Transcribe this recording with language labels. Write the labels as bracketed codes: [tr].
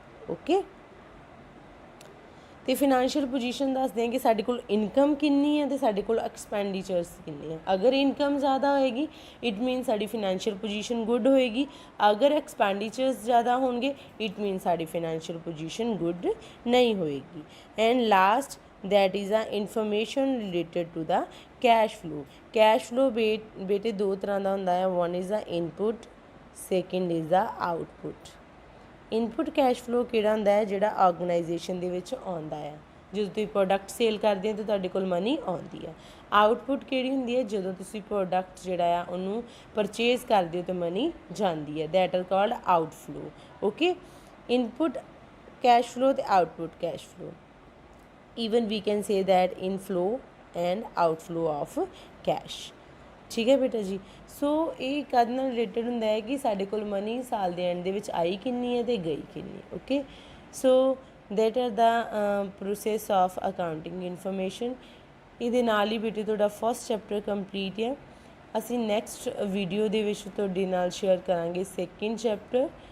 [pa] Okay, ਅਤੇ financial position ਦੱਸਦੇ ਹਾਂ ਕਿ ਸਾਡੇ ਕੋਲ ਇਨਕਮ ਕਿੰਨੀ ਹੈ ਅਤੇ ਸਾਡੇ ਕੋਲ ਐਕਸਪੈਂਡੀਚਰਸ ਕਿੰਨੇ ਆ। ਅਗਰ ਇਨਕਮ ਜ਼ਿਆਦਾ ਹੋਏਗੀ [en] it mean [pa] ਸਾਡੀ ਫਾਈਨੈਂਸ਼ੀਅਲ ਪੋਜੀਸ਼ਨ ਗੁੱਡ ਹੋਏਗੀ, ਅਗਰ ਐਕਸਪੈਂਡੀਚਰਸ ਜ਼ਿਆਦਾ ਹੋਣਗੇ ਇਟ ਮੀਨ ਸਾਡੀ ਫਾਈਨੈਂਸ਼ੀਅਲ ਪੋਜੀਸ਼ਨ ਗੁੱਡ ਨਹੀਂ ਹੋਏਗੀ। [en] And last that is a information related to the cash flow। [pa] cash flow ਬੇਟੇ ਦੋ ਤਰ੍ਹਾਂ ਦਾ ਹੁੰਦਾ ਹੈ, [en] one is the input, second is the output। [pa] Input cash flow ਕਿਹੜਾ ਹੁੰਦਾ ਹੈ? ਜਿਹੜਾ ਆਰਗੇਨਾਈਜੇਸ਼ਨ ਦੇ ਵਿੱਚ ਆਉਂਦਾ ਹੈ, ਜਦੋਂ ਤੁਸੀਂ ਪ੍ਰੋਡਕਟ ਸੇਲ ਕਰਦੇ ਹੋ ਤਾਂ ਤੁਹਾਡੇ ਕੋਲ ਮਨੀ ਆਉਂਦੀ ਹੈ। ਆਊਟਪੁੱਟ ਕਿਹੜੀ ਹੁੰਦੀ ਹੈ? ਜਦੋਂ ਤੁਸੀਂ ਪ੍ਰੋਡਕਟ ਜਿਹੜਾ ਆ ਉਹਨੂੰ ਪਰਚੇਜ਼ ਕਰਦੇ ਹੋ ਤਾਂ ਮਨੀ ਜਾਂਦੀ ਹੈ, [en] That are called outflow. [pa] Okay, input cash flow ਅਤੇ output cash flow. [en] even we can say that inflow and outflow of cash। [pa] ਠੀਕ ਹੈ ਬੇਟਾ ਜੀ, ਸੋ ਇਹ ਕਦ ਨਾਲ ਰਿਲੇਟਡ ਹੁੰਦਾ ਹੈ ਕਿ ਸਾਡੇ ਕੋਲ ਮਨੀ ਸਾਲ ਦੇ ਐਂਡ ਦੇ ਵਿੱਚ ਆਈ ਕਿੰਨੀ ਹੈ ਅਤੇ ਗਈ ਕਿੰਨੀ। [en] Okay, so that are the process of accounting information. [pa] ਇਹਦੇ ਨਾਲ ਹੀ ਬੇਟੇ ਤੁਹਾਡਾ ਫਸਟ ਚੈਪਟਰ ਕੰਪਲੀਟ ਹੈ। ਅਸੀਂ ਨੈਕਸਟ ਵੀਡੀਓ ਦੇ ਵਿੱਚ ਤੁਹਾਡੇ ਨਾਲ ਸ਼ੇਅਰ ਕਰਾਂਗੇ ਸੈਕਿੰਡ ਚੈਪਟਰ।